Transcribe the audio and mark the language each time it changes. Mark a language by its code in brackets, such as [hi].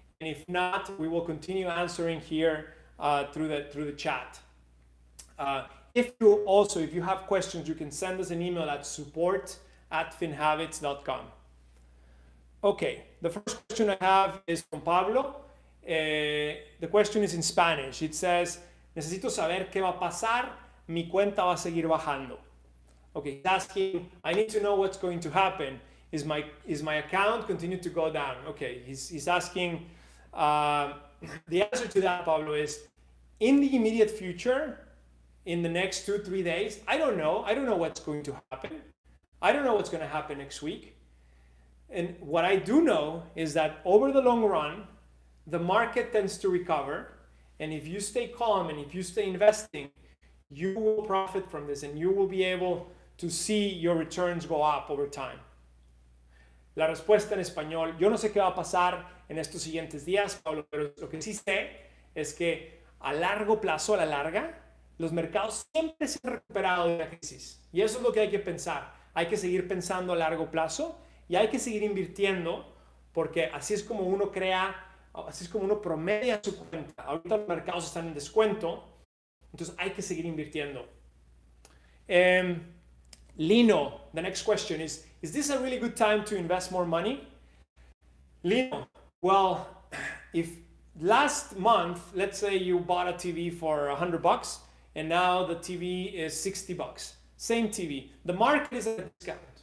[en] And if not, we will continue answering here through the chat. If you have questions, you can send us an email at support@finhabits.com. Okay, the first question I have is from Pablo. The question is in Spanish. [es] It says, necesito saber qué va a pasar, mi cuenta va a seguir bajando. [en] Okay, he's asking, I need to know what's going to happen. Is my account continue to go down? Okay, he's asking, the answer to that, Pablo, is in the immediate future, in the next 2-3 days, I don't know what's going to happen. I don't know what's going to happen next week. And what I do know is that over the long run, the market tends to recover. And if you stay calm and if you stay investing, you will profit from this and you will be able to see your returns go up over time. [es] La respuesta en español, yo no sé qué va a pasar en estos siguientes días, Pablo, pero lo que sí sé es que a largo plazo, a la larga, los mercados siempre se han recuperado de la crisis. Y eso es lo que hay que pensar. Hay que seguir pensando a largo plazo y hay que seguir invirtiendo, porque así es como uno así es como uno promedia su cuenta. Ahorita los mercados están en descuento, entonces hay que seguir invirtiendo. [en] Lino, the next question is this a really good time to invest more money? Lino, well, if last month, let's say you bought a TV for $100 and now the TV is $60, same TV, the market is at a discount.